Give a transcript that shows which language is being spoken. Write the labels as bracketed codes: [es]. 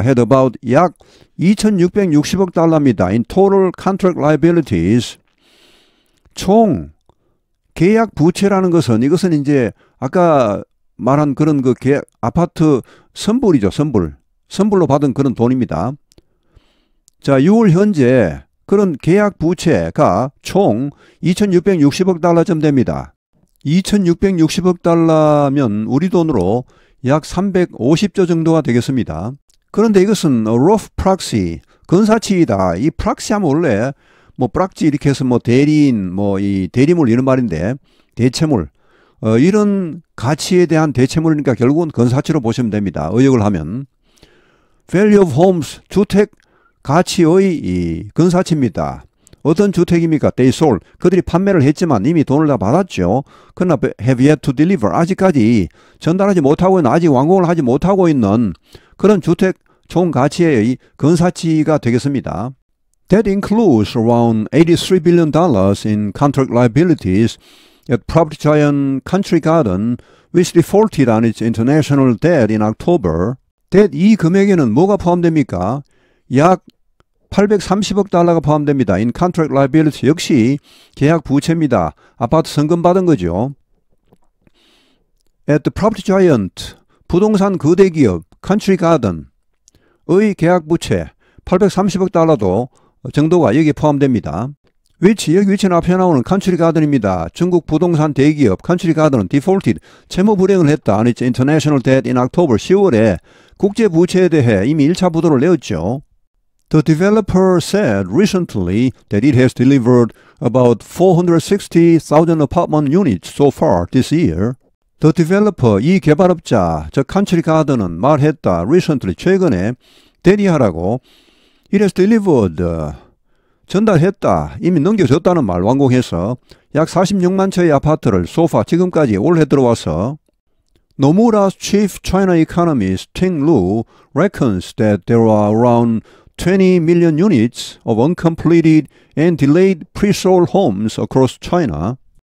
[en] had about [ko] 약 2,660억 달러입니다. [en] in total contract liabilities. [ko] 총 계약 부채라는 것은 이것은 이제 아까 말한 그런 그 아파트 선불이죠. 선불로 받은 그런 돈입니다. 자, 6월 현재 그런 계약 부채가 총 2,660억 달러쯤 됩니다. 2,660억 달러면 우리 돈으로 약 350조 정도가 되겠습니다. 그런데 이것은 rough proxy, 근사치이다. 이 proxy 하면 원래 뭐 프락지 이렇게 해서 뭐 대리인, 뭐 이 대리물 이런 말인데 대체물, 이런 가치에 대한 대체물이니까 결국은 근사치로 보시면 됩니다. 의역을 하면 [en] value of homes, [ko] 주택 가치의 이 근사치입니다. 어떤 주택입니까? [en] They sold. [ko] 그들이 판매를 했지만 이미 돈을 다 받았죠. [en] 그러나 have yet to deliver. [ko] 아직까지 전달하지 못하고 있는, 아직 완공을 하지 못하고 있는 그런 주택 총 가치의 근사치가 되겠습니다. [en] That includes around $83 billion in contract liabilities at property giant Country Garden, which defaulted on its international debt in October. [ko] That 이 금액에는 뭐가 포함됩니까? 약 830억 달러가 포함됩니다. [en] In contract liability, [ko] 역시 계약 부채입니다. 아파트 성금 받은 거죠. [en] At the property giant, [ko] 부동산 거대 기업 Country Garden의 계약 부채 830억 달러도 정도가 여기에 포함됩니다. 여기 위치는 앞에 나오는 Country Garden입니다. 중국 부동산 대기업 Country Garden은 defaulted, 채무 불이행을 했다. [en] on its international debt in October, [ko] 10월에 국제 부채에 대해 이미 1차 부도를 내었죠. [en] The developer said recently that it has delivered about 460,000 apartment units so far this year. The developer, [ko] 이 개발업자, 즉 Country Garden은 말했다. recently, 최근에 대리하라고 [en] It has delivered. [ko] 전달했다. 이미 넘겨줬다는 말 완공해서 약 46만 채의 아파트를 소파 지금까지 올해 들어와서 [en] Nomura's chief China economist Ting Lu reckons that there are around 20 million units of uncompleted and delayed pre-sold homes across China.